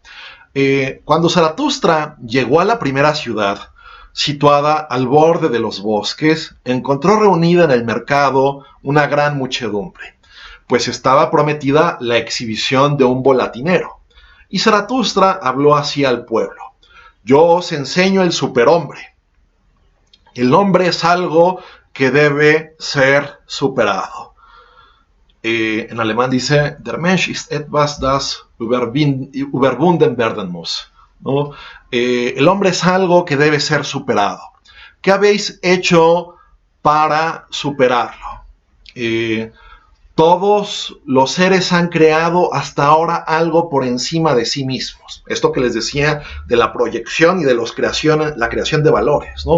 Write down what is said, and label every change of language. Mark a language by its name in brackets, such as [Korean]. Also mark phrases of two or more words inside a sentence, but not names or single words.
[Spanish] Cuando Zaratustra llegó a la primera ciudad, situada al borde de los bosques, encontró reunida en el mercado una gran muchedumbre, pues estaba prometida la exhibición de un volatinero. Y Zaratustra habló así al pueblo: yo os enseño el superhombre. El hombre es algo que debe ser superado. En alemán dice, [German] der Mensch ist etwas, das überwunden werden muss, [Spanish] ¿no? El hombre es algo que debe ser superado. ¿Qué habéis hecho para superarlo? Todos los seres han creado hasta ahora algo por encima de sí mismos. Esto que les decía de la proyección y de la creación de valores, ¿no?